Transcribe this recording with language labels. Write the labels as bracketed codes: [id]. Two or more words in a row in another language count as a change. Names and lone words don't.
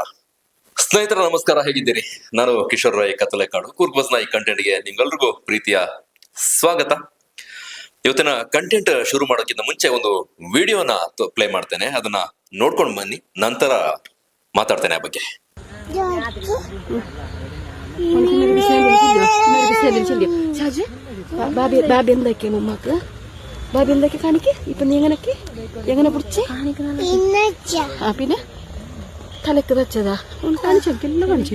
[kn] ಸ್ನೇಹಿತರ ನಮಸ್ಕಾರ, ಹೇಗಿದ್ದೀರಿ? ನಾನು ಕಿಶೋರ್ ರಾಯ್ ಕತ್ತಲೆಕಾಡು. ಕೂರ್ಗ್ ಬಸ್ ನಾಯಕ್ ಕಂಟೆಂಟ್ಗೆ ನಿಮ್ಗೆಲ್ರಿಗೂ ಪ್ರೀತಿಯ ಸ್ವಾಗತ. ಇವತ್ತಿನ ಕಂಟೆಂಟ್ ಶುರು ಮಾಡೋಕ್ಕಿಂತ ಮುಂಚೆ ಒಂದು ವಿಡಿಯೋನ ಪ್ಲೇ ಮಾಡ್ತೇನೆ, ಅದನ್ನ ನೋಡ್ಕೊಂಡು ಬನ್ನಿ, ನಂತರ ಮಾತಾಡ್ತೇನೆ ಆ ಬಗ್ಗೆ. [ml] ബാബി എന്താക്കിയ ഉമ്മക്ക്? ബാബി എന്താക്കി കാണിക്ക്? ഇപ്പൊ നീ എങ്ങനെ പിടിച്ച്? പിന്നെ തലക്ക് വെച്ചതാ കാണിച്ചെല്ലാം കാണിച്ചു.